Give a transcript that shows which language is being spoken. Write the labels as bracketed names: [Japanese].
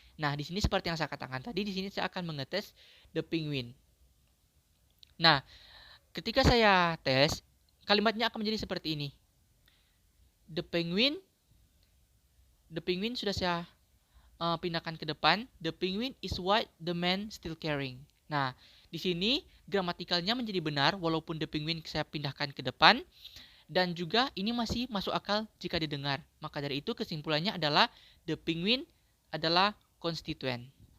[Indonesian] Nah, di sini seperti yang saya katakan tadi, di sini saya akan mengetes [English] the penguin. [Indonesian] Nah, ketika saya tes, kalimatnya akan menjadi seperti ini. [English] The penguin [Indonesian] sudah saya pindahkan ke depan. [English] The penguin is what the man still carrying. [Indonesian] Nah, di sini gramatikalnya menjadi benar walaupun [English] the penguin [Indonesian] saya pindahkan ke depan, dan juga ini masih masuk akal jika didengar. Maka dari itu kesimpulannya adalah [English] the penguin [Indonesian] adalah konstituen.